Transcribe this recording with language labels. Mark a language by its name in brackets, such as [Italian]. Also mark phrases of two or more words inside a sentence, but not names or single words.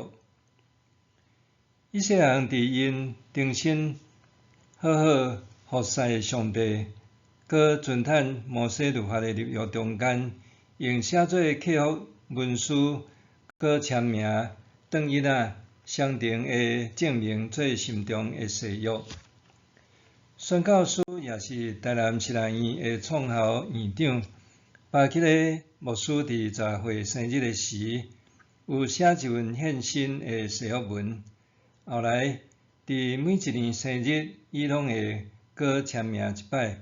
[Min Nan Chinese] 以色列人伫因重新好好服侍上帝，佮遵趁摩西律法的律约中间，用写做契约文书，佮签名，当伊相同的证明做心中的誓约。宣教师也是台南实验院的创校院长，巴吉个牧师伫10岁生日的时，有写一份献身的誓约文。后来伫每一年生日，伊拢会搁签名一摆。